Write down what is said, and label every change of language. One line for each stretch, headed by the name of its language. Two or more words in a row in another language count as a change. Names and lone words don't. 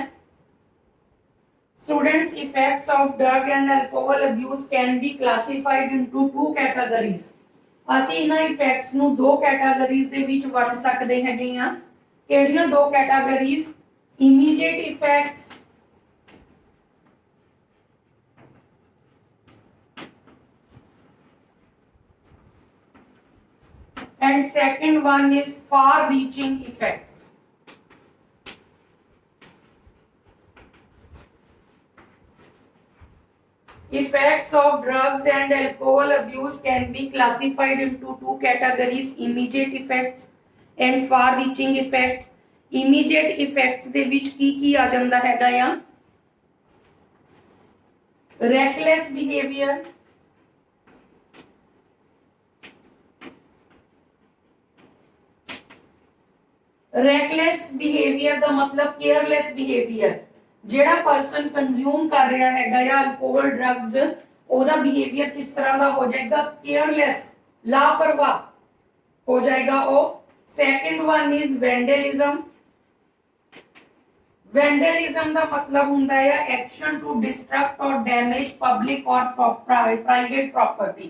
English: Students, effects of drug and alcohol abuse can be classified into 2 categories.
Punjabi: ਅਸੀਂ ਇਹਨਾਂ ਇਫੈਕਟਸ ਨੂੰ 2 ਕੈਟਾਗਰੀਜ਼ ਦੇ ਵਿੱਚ ਵੰਡ ਸਕਦੇ ਹੈਗੇ ਆ।
English: ਕਿਹੜੀਆਂ 2 categories? immediate effects and second one is far reaching effects. Effects of drugs and alcohol abuse can be classified into 2 categories: immediate effects and far reaching effects. Immediate effects
Punjabi: ਦੇ ਵਿੱਚ ਕੀ ਆ ਜਾਂਦਾ ਹੈਗਾ ਆ?
English: reckless behavior, reckless behavior
Punjabi: ਦਾ ਮਤਲਬ
English: careless behavior,
Punjabi: ਜਿਹੜਾ
English: person consume
Punjabi: ਕਰ ਰਿਹਾ ਹੈਗਾ ਜਾਂ
English: alcohol drugs,
Punjabi: ਉਹਦਾ ਬਿਹੇਵੀਅਰ ਕਿਸ ਤਰ੍ਹਾਂ ਦਾ ਹੋ ਜਾਏਗਾ, ਕੇਅਰਲੈਸ, ਲਾਪਰਵਾਹ ਹੋ ਜਾਏਗਾ ਉਹ।
English: Second one is vandalism. ਵੈਂਡਲਿਜ਼ਮ
Punjabi: ਦਾ ਮਤਲਬ ਹੁੰਦਾ ਹੈ
English: action to destruct or damage public or private property.